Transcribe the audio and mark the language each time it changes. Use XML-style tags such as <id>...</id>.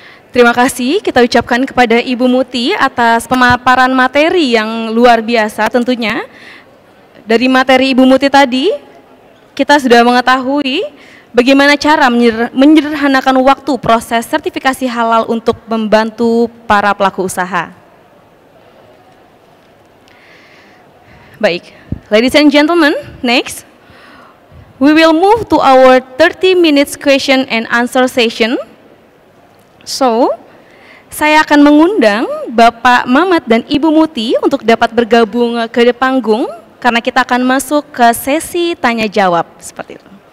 <id>Terima kasih kita ucapkan kepada Ibu Muti atas pemaparan materi yang luar biasa tentunya. Dari materi Ibu Muti tadi, kita sudah mengetahui bagaimana cara menyederhanakan waktu proses sertifikasi halal untuk membantu para pelaku usaha.</id> <en>Baik, ladies and gentlemen, next we will move to our 30 minutes question and answer session.</en> <id>So, saya akan mengundang Bapak Mamat dan Ibu Muti untuk dapat bergabung ke panggung karena kita akan masuk ke sesi tanya jawab seperti itu.</id>